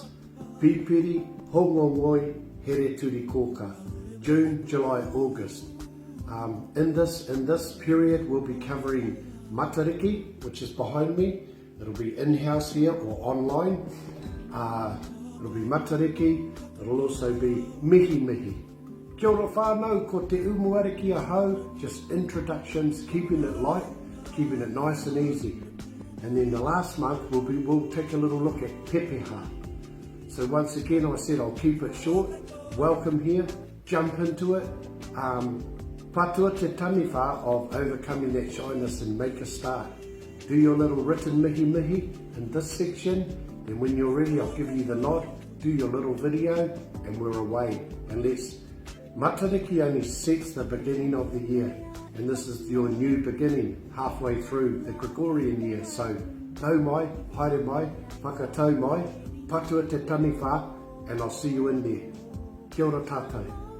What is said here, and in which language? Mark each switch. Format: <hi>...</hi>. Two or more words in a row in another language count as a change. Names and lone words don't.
<mi>Pipiri, Höngongoi, Hereturikökā,</mi> <en>June, July, August. In this period, we'll be covering Matariki, which is behind me. It'll be in-house here or online. It'll be Matariki. It'll also be Mihimihi.</en> <mi>Kia ora whānau, ko te Umuariki ahau,</mi> <en>just introductions, keeping it light, keeping it nice and easy. And then the last month, we'll take a little look at Pepeha. So once again, I said I'll keep it short. Welcome here, jump into it.</en> <mi>Patua te taniwha</mi> <en>of overcoming that shyness and make a start. Do your little written mihi in this section, and when you're ready, I'll give you the nod. Do your little video, and we're away. And Matariki only sets the beginning of the year, and this is your new beginning, halfway through the Gregorian year. So,</en> <mi>tau mai, haere mai, whakatau mai, patua te taniwha,</mi> <en>and I'll see you in there.</en> <mi>Kia ora tātou.</mi>